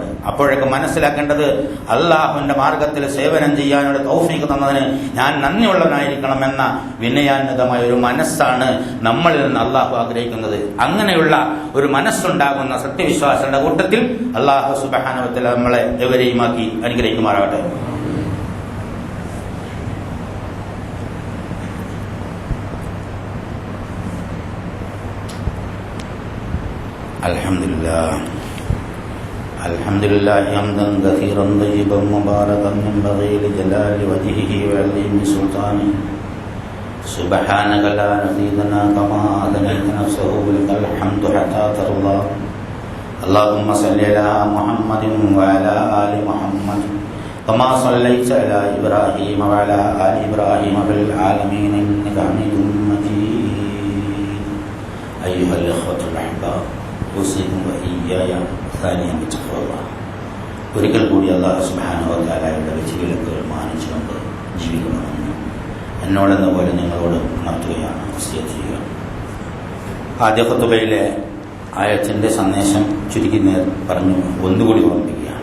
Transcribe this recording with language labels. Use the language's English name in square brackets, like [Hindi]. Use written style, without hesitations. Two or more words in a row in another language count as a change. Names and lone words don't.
[Malayalam] അപ്പോഴൊക്കെ മനസ്സിലാക്കേണ്ടത് അള്ളാഹുവിന്റെ മാർഗത്തിൽ സേവനം ചെയ്യാനുള്ള തൗഫീഖ് തന്നതിന് ഞാൻ നന്ദിയുള്ളവനായിരിക്കണം എന്ന വിനയാന്വിതമായ ഒരു മനസ്സാണ് നമ്മളിൽ നിന്ന് അള്ളാഹു ആഗ്രഹിക്കുന്നത്. അങ്ങനെയുള്ള ഒരു മനസ്സുണ്ടാകുന്ന സത്യവിശ്വാസികളുടെ കൂട്ടത്തിൽ അള്ളാഹു [Arabic] سبحانه وتعالى [Malayalam] നമ്മളെ എവരെയുമാക്കി അനുഗ്രഹിക്കുമാറാകട്ടെ. [Arabic] الحمد لله حمدا كثيرا طيبا مباركا ينبغي لجلال وجهه وعظيم سلطانه. سبحانك لا نزيد لنا كما أثنيت نفسه لك الحمد حتى ترضى. اللهم صل على محمد وعلى آل محمد كما صليت على إبراهيم وعلى آل إبراهيم في العالمين إنك حميد مجيد. أيها الإخوة الأحباب، أوصيكم وإياي ثانيا بتقوى الله. [Malayalam] ഒരിക്കൽ കൂടി അല്ലാഹു [Arabic] سبحانه وتعالى [Malayalam] വിധിവിലക്കുകൾ മാനിച്ചുകൊണ്ട് ജീവിക്കണമെന്ന് എന്നോടെന്ന പോലെ നിങ്ങളോട് ഉണർത്തുകയാണ്, വസിയത്ത് ചെയ്യുക. ആദ്യ ഖുതുബയിലെ ആയത്തിന്റെ സന്ദേശം ചുരുക്കി പറഞ്ഞു ഒന്നുകൂടി ഓർമ്മിപ്പിക്കുകയാണ്.